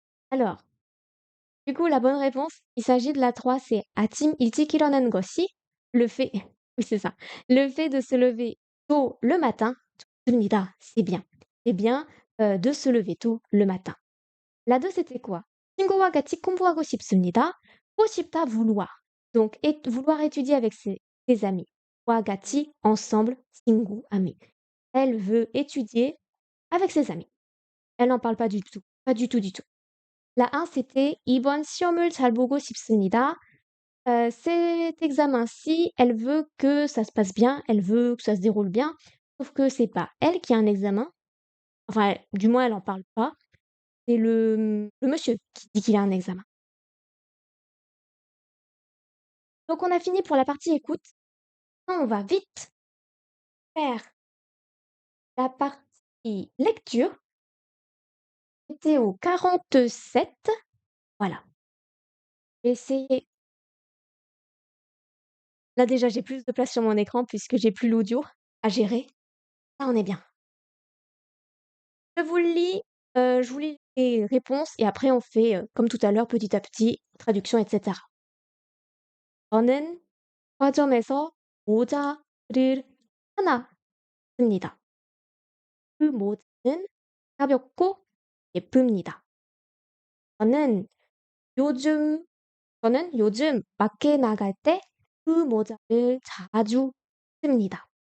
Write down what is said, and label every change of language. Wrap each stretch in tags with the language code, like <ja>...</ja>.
<fr>Alors, du coup, la bonne réponse, il s'agit de la 3, c'est</fr> <ko>아침 일찍 일어나는 것이</ko> <fr>le fait oui, c'est ça. Le fait de se lever tôt le matin,</fr> <ko>좋습니다,</ko> <fr>c'est bien. C'est bien, de se lever tôt le matin. La 2, c'était quoi?</fr> <ko>친구와 같이 공부하고 싶습니다. 하고 싶다, vouloir.</ko> <fr>Donc, vouloir étudier avec ses amis. 와 같이, ensemble, 친구, ami. Elle veut étudier avec ses amis. Elle n'en parle pas du tout. Pas du tout, du tout. La 1, c'était</fr> <ko>이번 시험을 잘 보고 싶습니다.</ko> <fr>Cet examen-ci, elle veut que ça se passe bien, elle veut que ça se déroule bien, sauf que c'est pas elle qui a un examen. Enfin, du moins, elle en parle pas. C'est le monsieur qui dit qu'il a un examen. Donc, on a fini pour la partie écoute. Maintenant, on va vite faire la partie lecture. C'était au 47. Voilà. J'ai essayé. Là, déjà, j'ai plus de place sur mon écran puisque j'ai plus l'audio à gérer. Là, on est bien. Je vous le lis, je vous lis les réponses et après on fait, comme tout à l'heure, petit à petit, traduction, etc.</fr> <ko>저는 서점에서 모자를 하나 씁니다. 그 모자는 가볍고 예쁩니다. 저는 요즘, 저는 요즘 밖에 나갈 때 그 모자를 자주 씁니다.</ko>